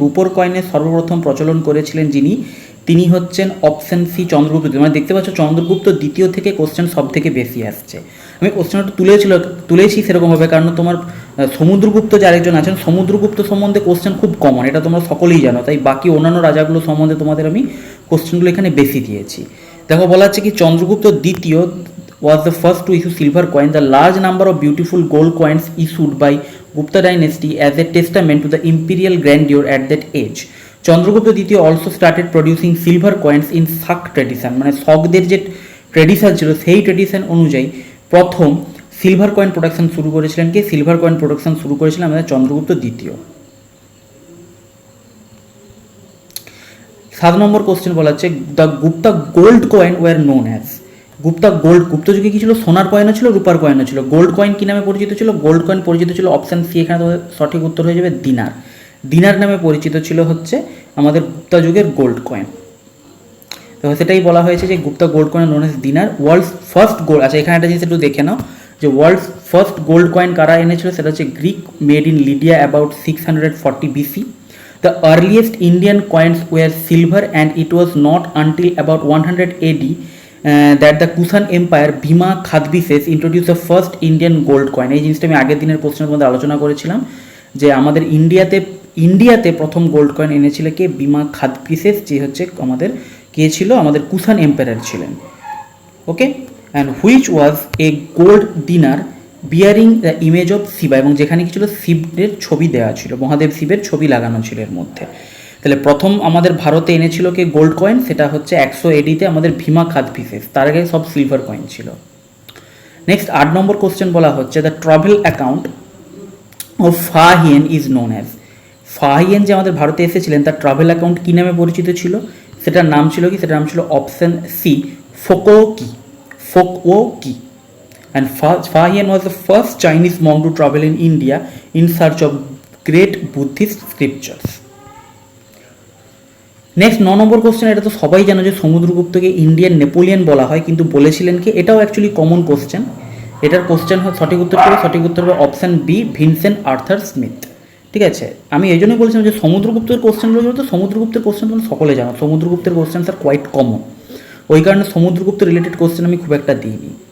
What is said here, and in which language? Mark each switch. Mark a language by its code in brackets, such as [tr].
[bn] রূপোর কয়েনের সর্বপ্রথম প্রচলন করেছিলেন যিনি, তিনি হচ্ছেন অপশান সি চন্দ্রগুপ্ত দ্বিতীয়। মানে দেখতে পাচ্ছ চন্দ্রগুপ্ত দ্বিতীয় থেকে কোশ্চেন সব থেকে বেশি আসছে। আমি কোশ্চেনটা তুলেছি সেরকমভাবে, কারণ তোমার সমুদ্রগুপ্ত যে আরেকজন আছেন, সমুদ্রগুপ্ত সম্বন্ধে কোশ্চেন খুব কমন, এটা তোমরা সকলেই জানো, তাই বাকি অন্যান্য রাজাগুলো সম্বন্ধে তোমাদের আমি কোশ্চেনগুলো এখানে বেশি দিয়েছি। দেখো বলা হচ্ছে কি, [en] চন্দ্রগুপ্ত দ্বিতীয় was the first to issue silver coin. The large number of beautiful gold coins issued by Gupta dynasty as a testament to the imperial grandeur at that age. [bn] Chandragupta দ্বিতীয় [en] also started producing silver coins in Sak tradition, [bn] মানে শকদের যে tradition ছিল সেই tradition অনুযায়ী প্রথম silver coin production শুরু করেছিলেন কে? Silver coin production শুরু করেছিলেন আমাদের চন্দ্রগুপ্ত দ্বিতীয়। 7 নম্বর কোশ্চেন বলা হচ্ছে, [en] The Gupta gold coin were known as? [bn] Gupta gold, গুপ্ত যুগে কি ছিল? সোনার কয়েনও ছিল, রূপার কয়েনও ছিল। গোল্ড কয়েন কি নামে পরিচিত ছিল? গোল্ড কয়েন পরিচিত ছিল অপশান সি, এখানে তোমাদের সঠিক উত্তর হয়ে যাবে দিনার। দিনার নামে পরিচিত ছিল হচ্ছে আমাদের গুপ্তা যুগের গোল্ড কয়েন। তো সেটাই বলা হয়েছে যে [en] Gupta gold coin known as dinar. [bn] ওয়ার্ল্ডস ফার্স্ট গোল্ড, আচ্ছা এখানে একটা জিনিস একটু দেখে নাও, যে ওয়ার্ল্ডস ফার্স্ট গোল্ড কয়েন কারা এনেছিল? সেটা হচ্ছে [en] Greek, made in Lydia about 640 BC. The earliest Indian coins were silver and it was not until about 100 AD that the Kushan Empire Bhima Khadbises introduced the first Indian gold coin. [bn] এই জিনিসটা আমি আগের দিনের প্রশ্নের মধ্যে আলোচনা করেছিলাম যে আমাদের ইন্ডিয়াতে প্রথম গোল্ড কয়েন এনেছিল কে? বিমা খাদবিসেস, যে হচ্ছে আমাদের কে ছিল? আমাদের কুষাণ এম্পায়ার ছিলেন। [en] okay, and which was a gold dinar bearing the image of Shiva, [bn] এবং যেখানে কি ছিল? শিবের ছবি দেওয়া ছিল, মহাদেব শিবের ছবি লাগানো ছিল এর মধ্যে। তাহলে প্রথম আমাদের ভারতে এনেছিল কে গোল্ড কয়েন? সেটা হচ্ছে 100 AD-তে আমাদের ভীমা খাদবিসেস, তার আগে সব সিলভার কয়েন ছিল। নেক্সট 8 নম্বর কোশ্চেন বলা হচ্ছে, [en] The travel account of Fahien is known as? [bn] Fa-Hien যে আমাদের ভারতে এসেছিলেন, তার ট্রাভেল অ্যাকাউন্ট কী নামে পরিচিত ছিল? সেটার নাম ছিল কি? সেটার নাম ছিল option C ফোকোকি। ফোকোকি। [en] And Fahian was the first Chinese monk to travel in India in search of great Buddhist scriptures. [bn] Next 9 number question, এটা তো সবাই জানো যে সমুদ্রগুপ্তকে ইন্ডিয়ান নেপোলিয়ন বলা হয়, কিন্তু বলেছিলেন কি? এটাও অ্যাকচুয়ালি কমন কোশ্চেন। এটার কোশ্চেন সঠিক উত্তর হবে option B Vincent Arthur Smith. ঠিক আছে, আমি এই জন্যই বলছিলাম যে সমুদ্রগুপ্তের কোশ্চেনগুলো তো সমুদ্রগুপ্তের কোশ্চেন তোমরা সকলে জানো, সমুদ্রগুপ্তের কোশ্চেন স্যার কোয়াইট কমন, ওই কারণে সমুদ্রগুপ্ত রিলেটেড কোশ্চেন আমি খুব একটা দিইনি।